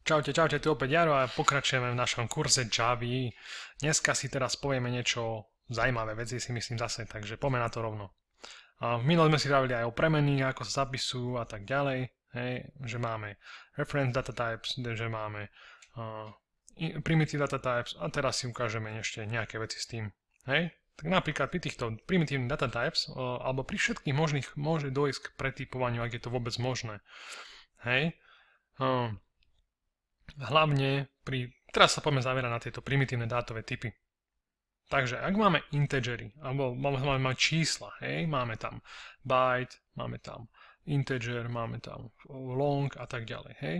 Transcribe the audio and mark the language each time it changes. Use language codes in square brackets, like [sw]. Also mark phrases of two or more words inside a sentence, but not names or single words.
[sk] Čaute, čaute, tu opäť Jaro a pokračujeme v našom kurze Javy. Dneska si teraz povieme niečo zaujímavé veci, si myslím zase, takže poďme na to rovno. V minulom sme si vravili aj o premenných, ako sa zapisujú a tak ďalej, hej, že máme [en] reference data types, [sk] že máme [en] primitive data types [sk] a teraz si ukážeme ešte nejaké veci s tým, hej. Tak napríklad pri týchto primitívnych [en] data types [sk] alebo pri všetkých možných môže dojsť k pretypovaniu, ak je to vôbec možné, hej. Hlavne teraz sa poďme zamerať na tieto primitívne dátové typy. Takže ak máme integery, alebo máme čísla, hej, máme tam byte, máme tam integer, máme tam long a tak ďalej, hej.